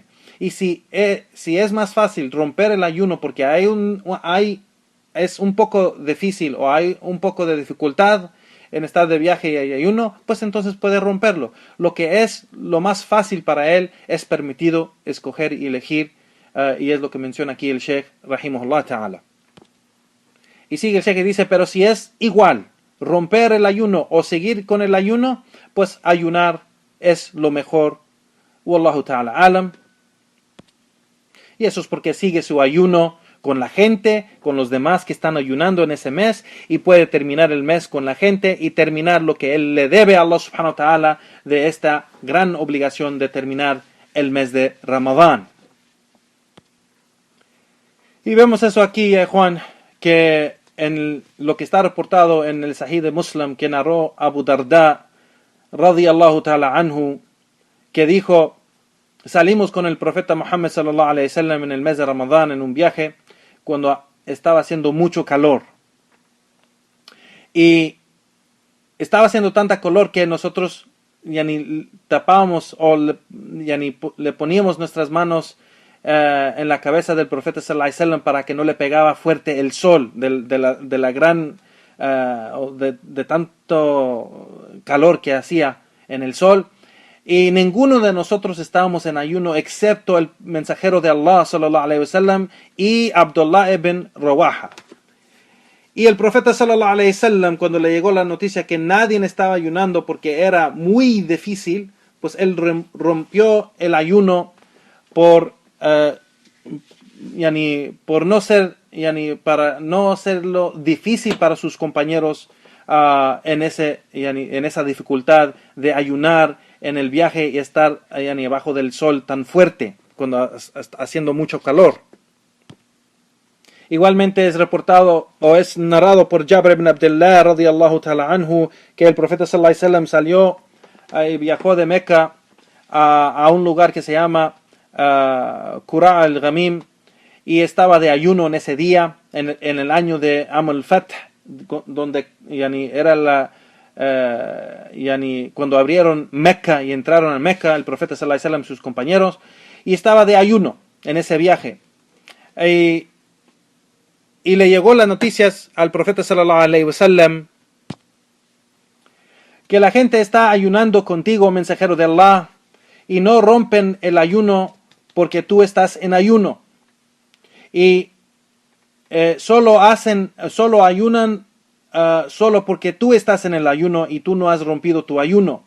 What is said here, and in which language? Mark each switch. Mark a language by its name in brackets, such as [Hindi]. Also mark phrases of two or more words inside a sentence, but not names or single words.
[Spanish] Y si es más fácil romper el ayuno porque es un poco difícil o hay un poco de dificultad en estar de viaje y ayuno, pues entonces puede romperlo. Lo que es lo más fácil para él es permitido escoger y elegir, y es lo que menciona aquí el Sheikh [Arabic] رحمه الله تعالى. [Spanish] Y sigue el Sheikh y dice, pero si es igual romper el ayuno o seguir con el ayuno, pues ayunar es lo mejor. [Arabic] والله تعالى أعلم. [Spanish] Y eso es porque sigue su ayuno con la gente, con los demás que están ayunando en ese mes, y puede terminar el mes con la gente y terminar lo que él le debe a Allah [Arabic] سبحانه وتعالى [Spanish] de esta gran obligación de terminar el mes de Ramadán. Y vemos eso aquí, Juan, que en lo que está reportado en el Sahih de Muslim que narró Abu Darda [Arabic] رضي الله تعالى عنه, [Spanish] que dijo, salimos con el profeta Muhammad [Arabic] صلى الله عليه وسلم [Spanish] en el mes de Ramadán en un viaje cuando estaba haciendo mucho calor. Y estaba haciendo tanta calor que nosotros ya ni tapábamos o le poníamos nuestras manos en la cabeza del profeta [Arabic] صلى الله عليه وسلم [Spanish] para que no le pegaba fuerte el sol de la gran de tanto calor que hacía en el sol. Y ninguno de nosotros estábamos en ayuno excepto el mensajero de Allah [Arabic] صلى الله عليه وسلم [Spanish] y Abdullah ibn Rawaha. Y el profeta [Arabic] صلى الله عليه وسلم, [Spanish] cuando le llegó la noticia que nadie estaba ayunando porque era muy difícil, pues él rompió el ayuno por no ser, para no hacerlo difícil para sus compañeros en esa dificultad de ayunar en el viaje y estar abajo del sol tan fuerte cuando haciendo mucho calor. Igualmente es reportado o es narrado por Jabir ibn Abdullah [Arabic] رضي الله تعالى عنه [Spanish] que el profeta [Arabic] صلى الله عليه وسلم [Spanish] salió y viajó de Meca a un lugar que se llama Qura al-Ghamim y estaba de ayuno en ese día en el año de [Arabic] عام الفتح, [Spanish] donde era cuando abrieron Meca y entraron a Meca el profeta [Arabic] صلى الله عليه وسلم [Spanish] y sus compañeros, y estaba de ayuno en ese viaje y le llegó las noticias al profeta [Arabic] صلى الله عليه وسلم [Spanish] que la gente está ayunando contigo, mensajero de Allah, y no rompen el ayuno porque tú estás en ayuno, y solo ayunan solo porque tú estás en el ayuno y tú no has rompido tu ayuno.